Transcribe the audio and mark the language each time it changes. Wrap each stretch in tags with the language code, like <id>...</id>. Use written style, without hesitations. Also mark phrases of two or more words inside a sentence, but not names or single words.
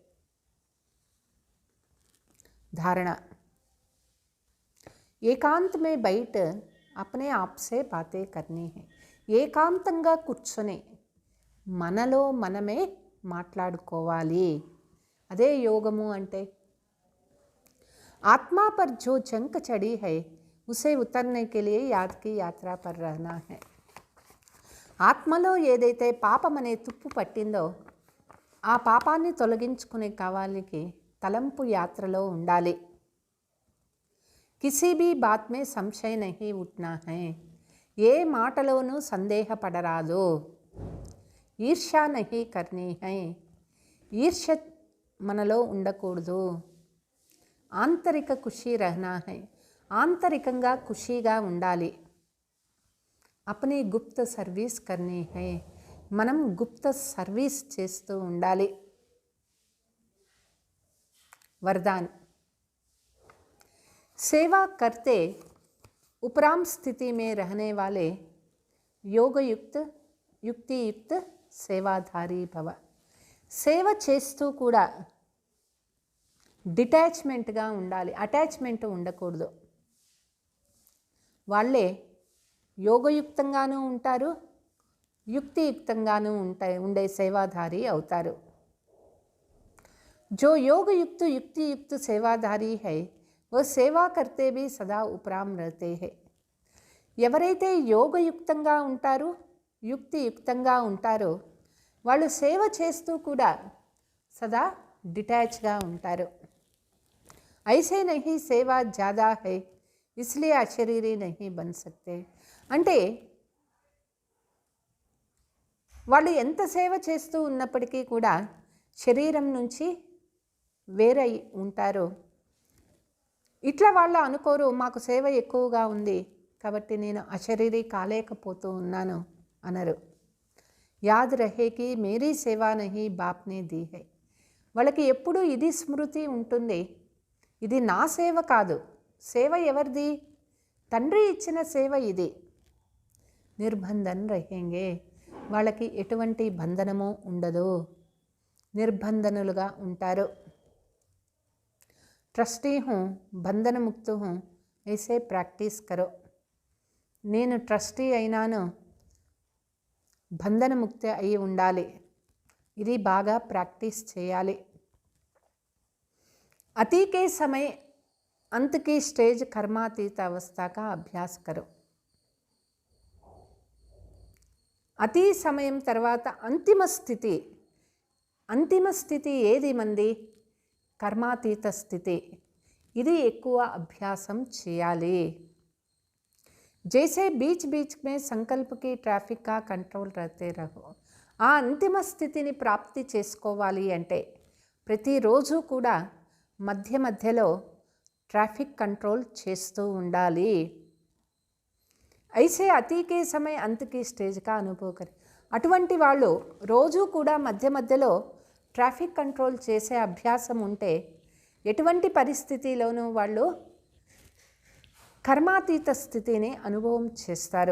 <hi>धारणा. एकांत में बैठ अपने आप से बातें करनी है.</hi> <te>ఏకాంతంగా కూర్చొని మనలో మనమే మాట్లాడుకోవాలి. అదే యోగము అంటే.</te> <hi>आत्मा पर जो जंक चढ़ी है उसे उतारने के लिए याद की यात्रा पर रहना है.</hi> <te>ఆత్మలో ఏదైతే పాపం అనే తుప్పు పట్టిందో ఆ పాపాన్ని తొలగించుకునే కావాలికి తలంపు యాత్రలో ఉండాలి.</te> <hi>किसी भी बात में संशय नहीं उठना है.</hi> <te>ఏ మాటలోనూ సందేహపడరాదు.</te> <hi>ईर्ष्या नहीं करनी है.</hi> <te>ఈర్ష్య మనలో ఉండకూడదు.</te> <hi>आंतरिक खुशी रहना है.</hi> <te>ఆంతరికంగా ఖుషీగా ఉండాలి.</te> <hi>अपनी गुप्त सर्विस करनी है.</hi> <te>మనం గుప్త సర్వీస్ చేస్తూ ఉండాలి.</te> <hi>वरदान. सेवा करते उपराम स्थिति में रहने वाले योगयुक्त युक्तियुक्त सेवाधारी भव.</hi> <te>సేవ చేస్తూ కూడా డిటాచ్మెంట్గా ఉండాలి, అటాచ్మెంట్ ఉండకూడదు. వాళ్ళే యోగయుక్తంగానూ ఉంటారు, యుక్తియుక్తంగానూ ఉండే సేవాధారి అవుతారు.</te> <hi>जो योगयुक्त युक्तियुक्त सेवाधारी है वो सेवा करते भी सदा उपराम रहते हैं.</hi> <te>ఎవరైతే యోగయుక్తంగా ఉంటారో, యుక్తియుక్తంగా ఉంటారో వాళ్ళు సేవ చేస్తూ కూడా సదా డిటాచ్గా ఉంటారు.</te> <hi>ऐसे नहीं सेवा ज़्यादा है इसलिए अशरीरी नहीं बन सकते.</hi> <te>అంటే వాళ్ళు ఎంత సేవ చేస్తూ ఉన్నప్పటికీ కూడా శరీరం నుంచి వేరై ఉంటారు. ఇట్లా వాళ్ళు అనుకోరు, మాకు సేవ ఎక్కువగా ఉంది కాబట్టి నేను అశరీరీ కాలేకపోతూ ఉన్నాను అనరు.</te> <hi>याद रहे कि मेरी सेवा नहीं बापने दी है.</hi> <te>వాళ్ళకి ఎప్పుడూ ఇది స్మృతి ఉంటుంది, ఇది నా సేవ కాదు, సేవ ఎవరిది? తండ్రి ఇచ్చిన సేవ ఇది.</te> <hi>निर्बंधन रहेंगे.</hi> <te>వాళ్ళకి ఎటువంటి బంధనము ఉండదు, నిర్బంధనులుగా ఉంటారు.</te> <hi>ट्रस्टी हूँ बंधन मुक्तु हूँ ऐसे प्रैक्टिस करो.</hi> <te>నేను ట్రస్టీ అయినాను, బంధనముక్తి అయి ఉండాలి, ఇది బాగా ప్రాక్టీస్ చేయాలి.</te> <hi>अति के समय अंत की स्टेज कर्मातीत अवस्था का अभ्यास करो.</hi> <te>అతి సమయం తర్వాత అంతిమ స్థితి ఏది మంది? కర్మాతీత స్థితి. ఇది ఎక్కువ అభ్యాసం చేయాలి.</te> <hi>जैसे बीच बीच में संकल्प की ट्रैफिक का कंट्रोल रहते रहो.</hi> <te>ఆ అంతిమ స్థితిని ప్రాప్తి చేసుకోవాలి అంటే ప్రతిరోజు కూడా మధ్య మధ్యలో ట్రాఫిక్ కంట్రోల్ చేస్తూ ఉండాలి.</te> <hi>ऐसे अतिके समय अंतकी स्टेजगा अनुभवं करी.</hi> <te>అటువంటి వాళ్ళు రోజు కూడా మధ్య మధ్యలో ట్రాఫిక్ కంట్రోల్ చేసే అభ్యాసం ఉంటే ఎటువంటి పరిస్థితిలోనూ వాళ్ళు కర్మాతీత స్థితిని అనుభవం చేస్తారు.</te>